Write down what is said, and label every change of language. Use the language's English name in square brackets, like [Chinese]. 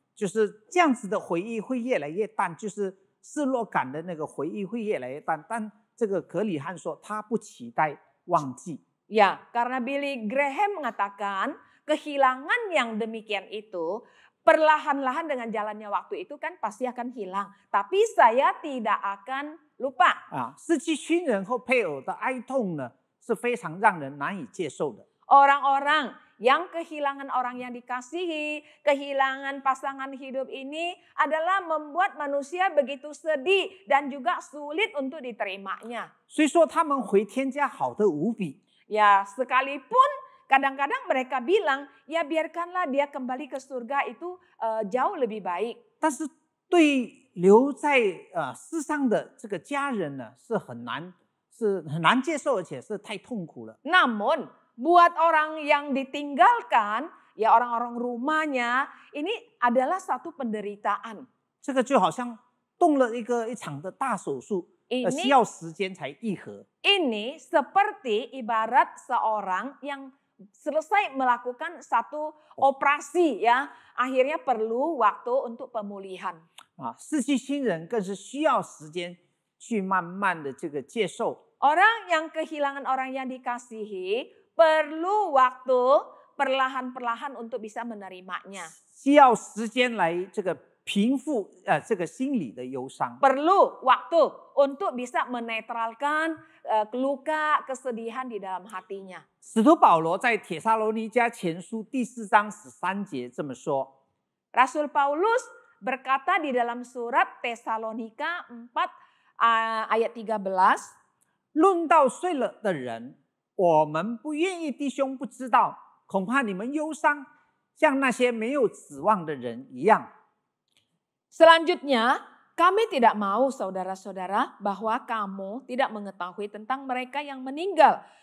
[Chinese] 就是这样子的回忆会越来越淡，就是失落感的那个回忆会越来越淡。但这个格里汉说他不期待忘记。 [Indonesian] Ya, karena Billy Graham mengatakan kehilangan yang demikian itu perlahan-lahan dengan jalannya waktu itu kan pasti akan hilang. Tapi saya tidak akan lupa. [Chinese] 啊，失去亲人或配偶的哀痛呢，是非常让人难以接受的。 [Indonesian] Orang-orang yang kehilangan orang yang dikasihi, kehilangan pasangan hidup ini adalah membuat manusia begitu sedih dan juga sulit untuk diterimanya. [Chinese] 虽说他们回天家好得无比， [Indonesian] Ya, sekalipun kadang-kadang mereka bilang, ya biarkanlah dia kembali ke surga itu jauh lebih baik. [Chinese] 但是对留在世上的这个家人呢，是很难接受，而且是太痛苦了。 [Indonesian] Namun buat orang yang ditinggalkan, ya orang-orang rumahnya, ini adalah satu penderitaan. [Chinese] 这个就好像动了一场的大手术，需要时间才愈合。 [Indonesian] Ini seperti ibarat seorang yang selesai melakukan satu operasi ya, akhirnya perlu waktu untuk pemulihan. [Chinese] 啊，失去亲人更是需要时间去慢慢的这个接受。 [Indonesian] Orang yang kehilangan orang yang dikasihi perlu waktu perlahan-perlahan untuk bisa menerimanya. [Chinese] 需要时间来这个平复这个心理的忧伤。 [Indonesian] Perlu waktu untuk bisa menetralkan luka, kesedihan di dalam hatinya. [Chinese] 使徒保罗在帖撒罗尼迦前书第4章13节这么说： [Indonesian] Rasul Paulus berkata di dalam surat Tesalonika 4 ayat 13, [Chinese] 论到睡了的人，我们不愿意弟兄不知道，恐怕你们忧伤，像那些没有指望的人一样。 [Indonesian] Selanjutnya, kami tidak mau saudara-saudara bahwa kamu tidak mengetahui tentang mereka yang meninggal.